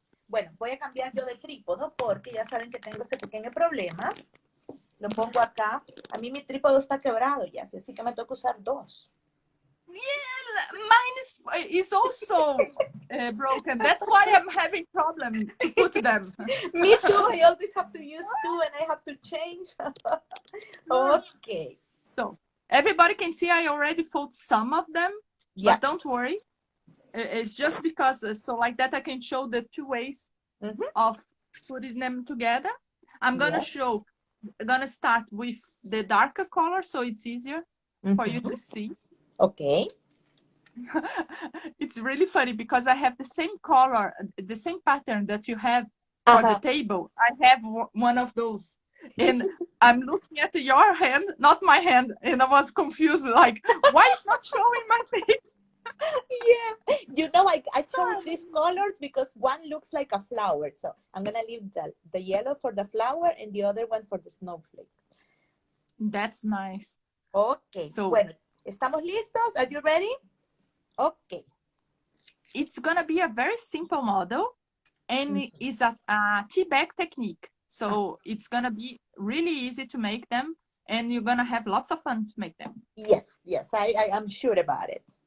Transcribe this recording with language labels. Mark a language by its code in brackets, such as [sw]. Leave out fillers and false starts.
[es] Bueno, voy a cambiar yo de trípodo porque ya saben que tengo ese pequeño problema. Lo pongo acá. A mí mi trípodo está quebrado ya, así que me toca usar dos. [en] Yeah, mine is also broken. That's why I'm having problem to put them. Me too. I always have to use two and I have to change. Okay. So everybody can see I already fold some of them, yeah. But don't worry. It's just because, so like that I can show the two ways of putting them together. I'm gonna start with the darker color so it's easier for you to see. Okay. It's really funny because I have the same color, the same pattern that you have for the table. I have one of those. And I'm looking at your hand, not my hand, and I was confused, like, why is not showing my face? Yeah, you know, I chose these colors because one looks like a flower. So I'm going to leave the yellow for the flower and the other one for the snowflakes. That's nice. Okay, so [es] bueno, ¿estamos listos? [en] Are you ready? Okay. It's going to be a very simple model and it's a tea bag technique. So it's going to be really easy to make them and you're going to have lots of fun to make them. Yes, I am sure about it.